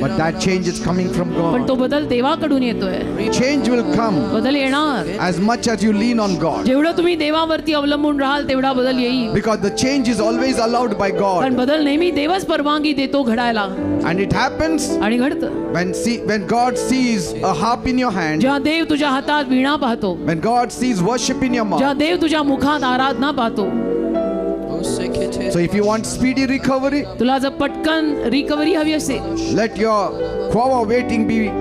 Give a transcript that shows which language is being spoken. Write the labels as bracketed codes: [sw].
[en] but that change is coming from [mr] पण तो [en] God. [mr] बदल देवाकडून येतोय. [en] Change will come [mr] बदल येणार. [en] as much as you lean on God. [mr] जेवढं तुम्ही देवावरती अवलंबून राहाल तेवढा बदल येईल. [en] Because the change is always allowed by [mr] कारण [en] God. [mr] बदल नेहमी देवच परवानगी देतो घडायला. [en] And it happens [mr] आणि घडतं. [en] when God sees a harp in your hand, [mr] जेव्हा देव तुझ्या हातात वीणा पाहतो, [en] when God sees worship in your [mr] जेव्हा [en] mouth. [mr] देव तुझ्या मुखात आराधना पाहतो. [en] So if you want speedy recovery, [mr] तुला जर पटकन रिकव्हरी हवी असेल [en] let your quava waiting be